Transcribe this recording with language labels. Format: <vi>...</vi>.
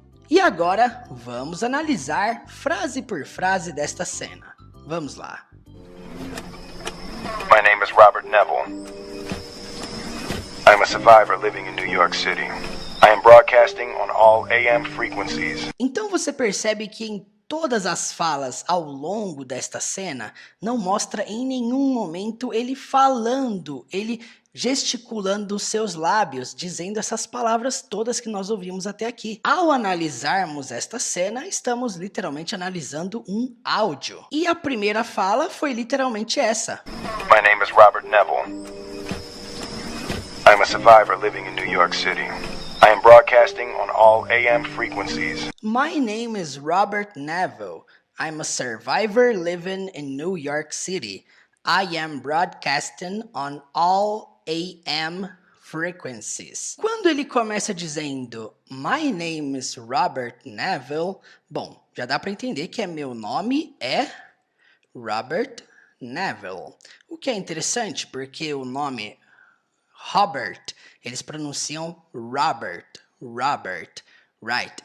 <pt>E agora vamos analisar frase por frase desta cena. Vamos lá.</pt> <en>My name is Robert Neville. I'm a survivor living in New York City. I am broadcasting on all AM frequencies.</en> <pt>Então você percebe que em todas as falas ao longo desta cena, não mostra em nenhum momento ele falando, ele gesticulando os seus lábios, dizendo essas palavras todas que nós ouvimos até aqui. Ao analisarmos esta cena, estamos literalmente analisando um áudio. E a primeira fala foi literalmente essa.</pt> <en>My name is Robert Neville. I'm a survivor living in New York City. I am broadcasting on all AM frequencies. My name is Robert Neville. I'm a survivor living in New York City. I am broadcasting on all AM frequencies.</en> <pt>Quando ele começa dizendo</pt> <en>My name is Robert Neville,</en> <pt>bom, já dá para entender que meu nome é Robert Neville. O que é interessante porque o nome Robert, eles pronunciam Robert,</pt> <en>right?</en>